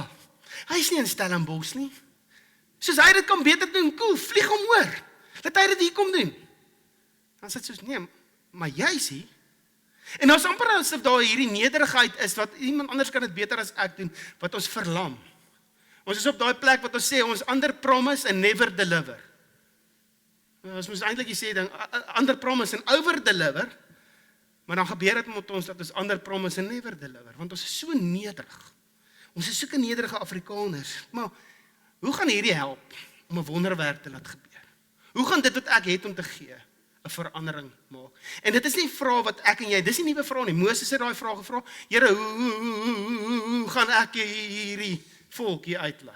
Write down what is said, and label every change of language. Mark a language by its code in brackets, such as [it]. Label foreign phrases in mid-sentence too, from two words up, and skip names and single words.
[af] Hy's nie in Stellenbosch nie. Soos hy dit kan beter doen, cool, vlieg hom oor. Laat hy dit hier kom doen. Dan sê dit soos, nee, maar jy sê, en ons amper asof daar hierdie nederigheid is, wat iemand anders kan dit beter as ek doen, wat ons verlam. Ons is op daai plek wat ons sê, ons [en] under promise and never deliver. [af] Ons moet eintlik sê, [en] under promise and over deliver, [af] maar dan gebeur dit met ons, dat ons [en] under promise and never deliver, [af] want ons is so nederig. Ons is soeke nederige Afrikaners, maar hoe gaan hierdie help om 'n wonderwerk te laat gebeur? Hoe gaan dit wat ek het om te gee 'n verandering maak? En dit is nie 'n vraag wat ek en jy, dis nie 'n nuwe vraag nie. Moses het daai vraag gevra, Here, hoe gaan ek hierdie volk hier uitlei?